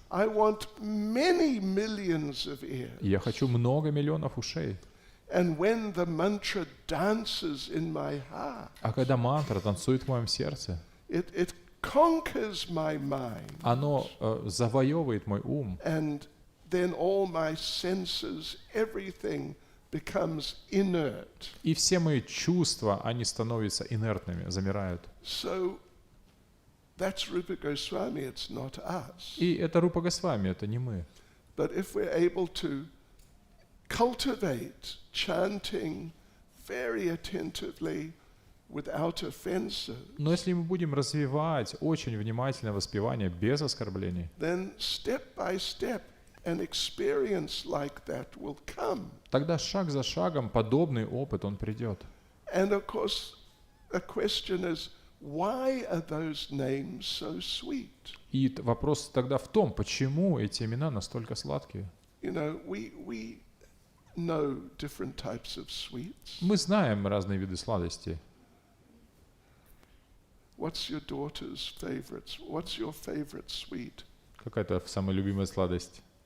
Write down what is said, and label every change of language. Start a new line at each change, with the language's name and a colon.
English: I want many millions of ears.
Russian: я хочу много миллионов ушей.
English: And when the mantra dances in my heart,
Russian: А когда мантра танцует в моем сердце,
English: it conquers my mind.
Russian: оно завоевывает мой ум,
English: And then all my senses, everything becomes inert.
Russian: и все мои чувства, они становятся инертными, замирают.
English: So that's Rupa Goswami, it's not us.
Russian: И это Рупа Госвами, это не мы.
English: But if we're able to cultivate chanting very attentively without offenses,
Russian: Но если мы будем развивать очень внимательное воспевание без оскорблений,
English: then step by step an experience like that will come.
Russian: тогда шаг за шагом подобный опыт, он придет.
English: And of course, the question is, why are those names so sweet?
Russian: И вопрос тогда в том, почему эти имена настолько сладкие.
English: You know, we know different types of sweets.
Russian: Мы знаем разные виды сладостей.
English: What's your daughter's favorites? What's your favorite sweet?
Russian: Какая-то самая любимая сладость?